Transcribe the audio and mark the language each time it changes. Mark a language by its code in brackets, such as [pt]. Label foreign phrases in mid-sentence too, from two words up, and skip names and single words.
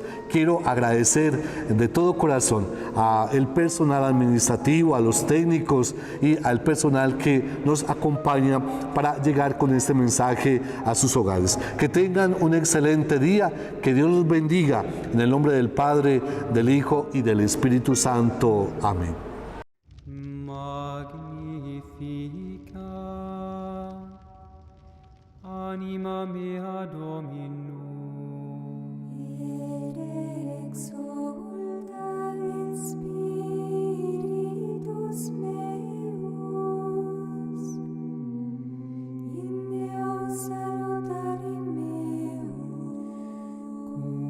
[es] Quiero agradecer de todo corazón al personal administrativo, a los técnicos y al personal que nos acompaña para llegar con este mensaje a sus hogares. Que tengan un excelente día, que Dios los bendiga, en el nombre del Padre, del Hijo y del Espíritu Santo. Amén. [la] Magnifica anima mea Dominum. Et exulta in spiritus meus, in Deus salutari meum,